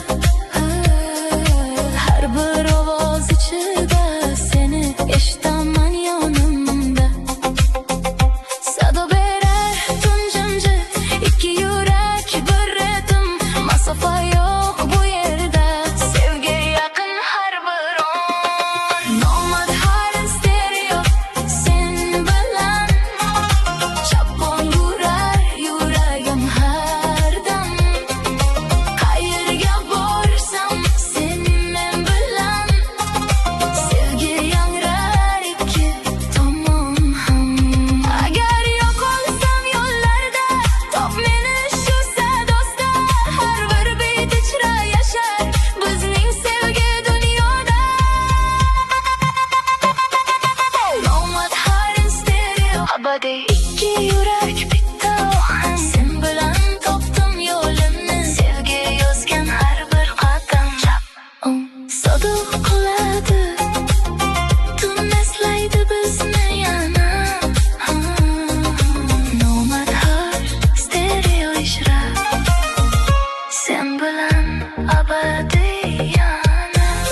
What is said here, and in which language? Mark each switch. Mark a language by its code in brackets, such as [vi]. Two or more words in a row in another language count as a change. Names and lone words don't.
[uz] Har bir ovoz ichida seni eshitaman yonimda. Sado berar tun jimjit, ikki yurak bir ritim. Masofa yo'q bu yerda, sevgi yaqin har bir on. [en] Nomad hard and stereo, [uz] sen bilan chapon urar yuragim har dam. Qayerga borsam sen men bilan, sevgi yangrar ikki tomon ham. Agar yo'qolsam yo'llarda, top meni shu sadosda. Har bir bit ichra yashar bizning sevgi dunyoda. [en] Nomad hard and stereo, [uz] abadiy ikki yurak bitta ohang. Sen bilan topdim yo'limni, sevgi yozgan har bir qadam. Sado qiladi, tun eslaydi bizni yana. [en] Nomad hard stereo [uz] ijra, sen bilan abadiy yana.